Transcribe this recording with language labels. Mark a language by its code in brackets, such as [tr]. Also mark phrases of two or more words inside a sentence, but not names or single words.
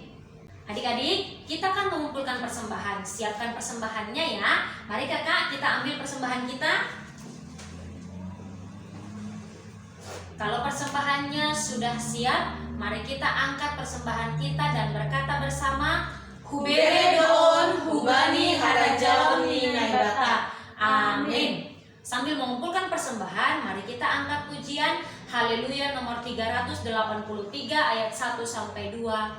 [id] Adik-adik, kita akan mengumpulkan persembahan. Siapkan persembahannya ya. Mari kakak, kita ambil persembahan kita. Kalau persembahannya sudah siap, mari kita angkat persembahan kita dan berkata bersama, [bts] Hubere doon hubani harajaon ni naibata. [id] Amin. Sambil mengumpulkan persembahan, mari kita angkat pujian Haleluya nomor 383 ayat 1 sampai 2.